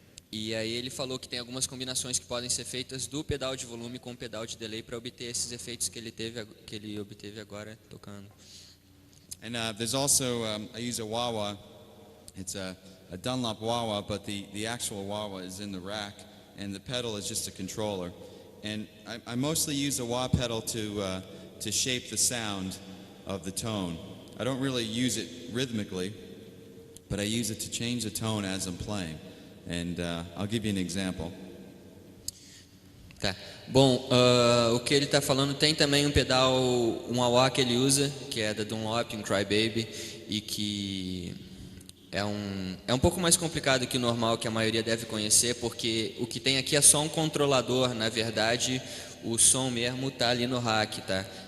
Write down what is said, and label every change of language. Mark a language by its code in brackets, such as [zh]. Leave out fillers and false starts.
[pt] E aí ele falou que tem algumas combinações que podem ser feitas do pedal de volume com o pedal de delay para obter esses efeitos que ele obteve agora tocando. [en] And there's also, I use a wah-wah. It's a Dunlop wah-wah, but the actual wah-wah is in the rack, and the pedal is just a controller. And I mostly use the wah pedal to shape the sound of the tone. I don't really use it rhythmically, but I use it to change the tone as I'm playing. And I'll give you an example. [pt] Tá. Bom, o que ele está falando tem também um pedal, um wah que ele usa, que é da Dunlop, um Crybaby, e que é um pouco mais complicado que o normal, que a maioria deve conhecer, porque o que tem aqui é só um controlador, na verdade o som mesmo está ali no rack, tá?